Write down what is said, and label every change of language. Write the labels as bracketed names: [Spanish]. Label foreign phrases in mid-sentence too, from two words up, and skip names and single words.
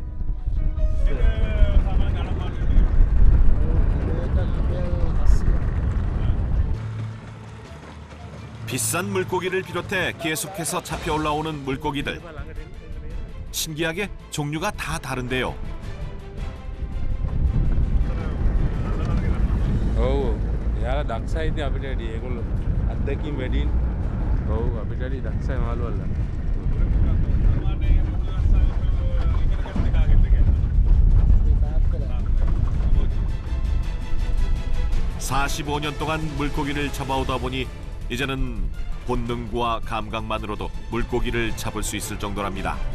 [Korean] 비싼 물고기를 비롯해 계속해서 잡혀 올라오는 물고기들. 신기하게 종류가 다 다른데요. [Sinhala] ඔව්. එයාලා දක්ෂයි ඉතින් අපිට වැඩි ඒගොල්ලෝ අත්දැකීම් වැඩින්. ඔව් අපිට වැඩි දක්ෂයි මාළු වල. [Korean] 45년 동안 물고기를 잡아오다 보니 이제는 본능과 감각만으로도 물고기를 잡을 수 있을 정도랍니다.